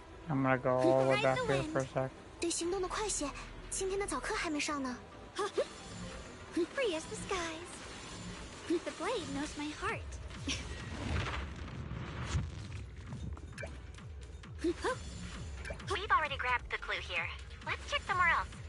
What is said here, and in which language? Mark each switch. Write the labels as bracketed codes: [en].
[en] I'm gonna go all the way back here for a sec. [zh] 对行动的快些，今天的早课还没上呢。 [en] Free as the skies. The blade knows my heart. We've already grabbed the clue here. Let's check somewhere else.